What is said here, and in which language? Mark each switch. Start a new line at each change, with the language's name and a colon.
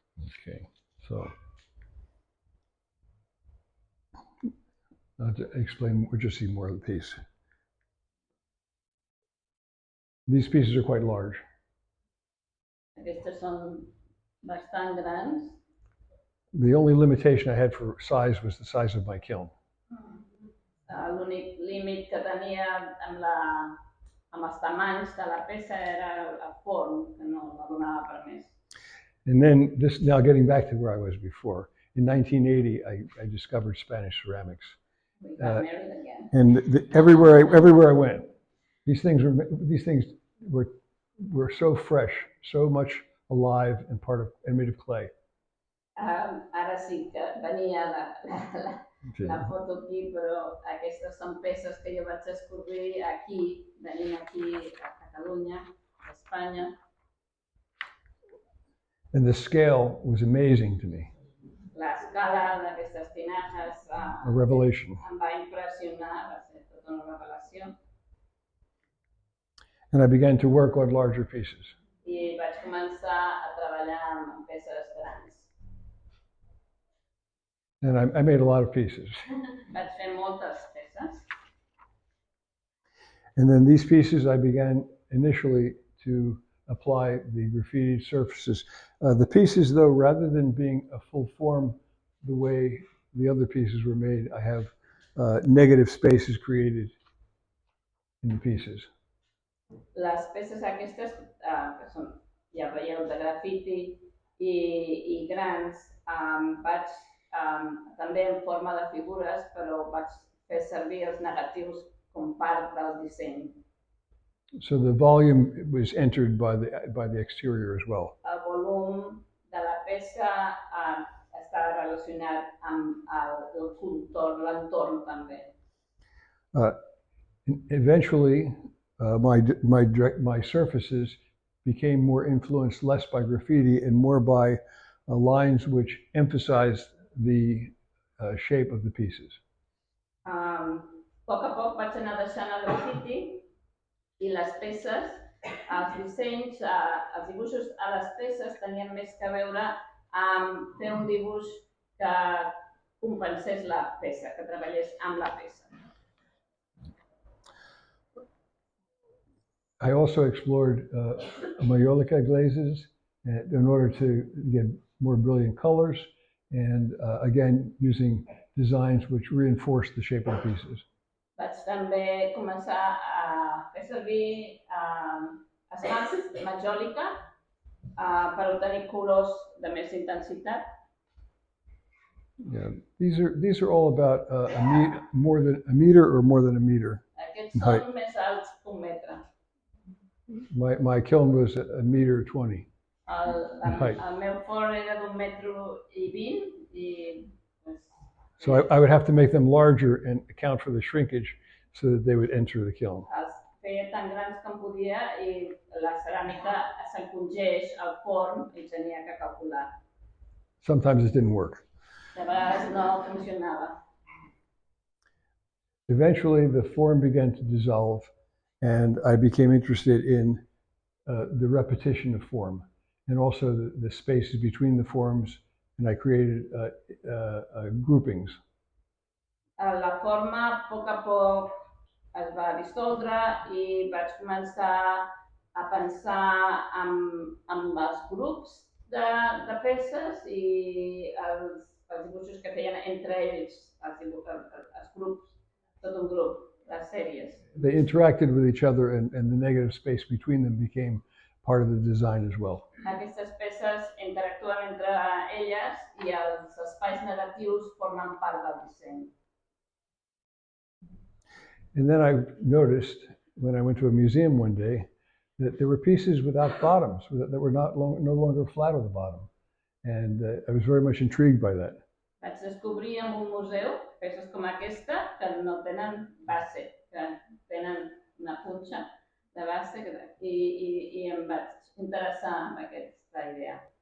English: Okay, so I'll explain, we'll just see more of the piece. These pieces are quite large.
Catalan: Aquestes són bastant grans.
English: The only limitation I had for size was the size of my kiln.
Catalan: L'únic límit que tenia amb els tamanys de la peça era el forn, que no donava per més.
English: And then now getting back to where I was before, in 1980, I discovered Spanish ceramics. We got married again. And everywhere I went, these things were so fresh, so much alive and made of clay.
Catalan: Ara sí que venia la foto aquí, però aquestes són peces que jo vaig descobrir aquí, venint aquí a Catalunya, a Espanya.
English: And the scale was amazing to me.
Catalan: L'escala d'aquestes tinajes
English: A revelation.
Catalan: em va impressionar, va ser tota una revelació.
English: And I began to work on larger pieces.
Catalan: I vaig començar a treballar amb peces grans.
English: And I made a lot of pieces.
Catalan: Vaig fer moltes peces.
English: And then these pieces, I began initially to apply the graffitied surfaces. The pieces, though, rather than being a full form the way the other pieces were made, I have negative spaces created in the pieces.
Catalan: Les peces aquestes, que són, ja veieu, de grafiti i grans, vaig també en forma de figures, però vaig fer servir els negatius com part del disseny.
English: So the volume was entered by the exterior as well.
Catalan: El volum de la peça està relacionat amb el contorn, l'entorn també.
English: Eventually, my surfaces became more influenced less by graffiti and more by lines which emphasized the shape of the pieces.
Catalan: A poc a poc vaig anar deixant el grafiti i les peces, els dissenys, els dibuixos a les peces tenien més que veure amb fer un dibuix que compensés la peça, que treballés amb la peça.
English: I also explored Maiolica glazes in order to get more brilliant colors and again using designs which reinforce the shape of the pieces.
Catalan: Vaig també començar a fer servir esmalts de Maiolica per obtenir colors de més intensitat.
English: Yeah, these are all about more than a meter or more than a meter.
Catalan: Aquests són més alts que un metre.
English: My kiln was a meter 20.
Catalan: El meu forn era d'1,20 metres i
English: So I would have to make them larger and account for the shrinkage so that they would enter the kiln.
Catalan: els feia tan grans com podia i la ceràmica s'encongeix al forn i tenia que calcular.
English: Sometimes it didn't work.
Catalan: De vegades no funcionava.
English: Eventually, the form began to dissolve, and I became interested in the repetition of form and also the spaces between the forms and I created groupings.
Catalan: La forma a poc es va dissoldre i vaig començar a pensar en els grups de peces i els dibuixos que feien entre ells, els grups, tot un grup, les sèries.
English: They interacted with each other, and the negative space between them became part of the design as well.
Catalan: Aquestes peces interactuen entre elles i els espais negatius formen part del disseny.
English: And then I noticed when I went to a museum one day that there were pieces without bottoms, that were no longer flat on the bottom. And I was very much intrigued by that.
Catalan: Vaig descobrir en un museu peces com aquesta que no tenen base, que tenen una punxa de base i em vaig interessar en aquesta idea.